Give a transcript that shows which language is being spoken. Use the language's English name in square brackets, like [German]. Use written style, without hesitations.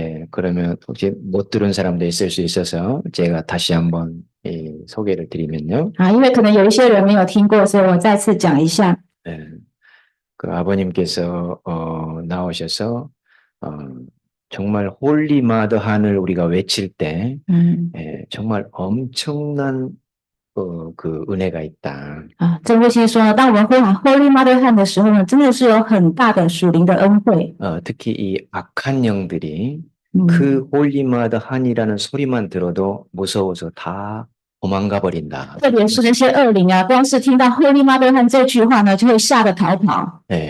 [Korean] 그러면 혹시 못 들은 사람도 있을 수 있어서 제가 다시 한번 소개를 드리면요. [Chinese] 因为可能有一些人没有听过，所以我再次讲一下。 [Korean] 그 아버님께서 나오셔서 정말 홀리 마더 한을 우리가 외칠 때 정말 엄청난 그 은혜가 있다. [Chinese] 真父亲说，当我们呼喊 Holy Mother 汉的时候呢，真的是有很大的属灵的恩惠。 [Korean] 특히 이 악한 영들이 그 홀리 마더 한이라는 소리만 들어도 무서워서 다 도망가 버린다. [Chinese] 特别是那些恶灵啊，光是听到 Holy Mother 汉这句话呢，就会吓得逃跑。